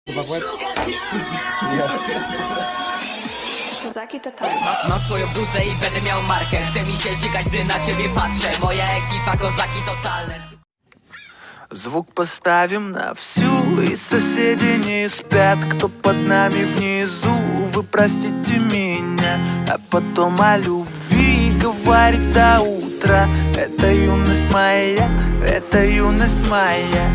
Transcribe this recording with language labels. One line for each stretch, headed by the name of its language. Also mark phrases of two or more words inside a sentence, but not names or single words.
Polish: Kozaki totalnie. Mam swoją bluzę i będę miał markę. Chce mi się żygać, gdy na ciebie patrzę. Moja ekipa, kozaki totalne.
Russian: Звук поставим на всю, и соседи не спят. Кто под нами внизу, вы простите меня. А потом о любви говорит до утра. Это юность моя, это юность моя.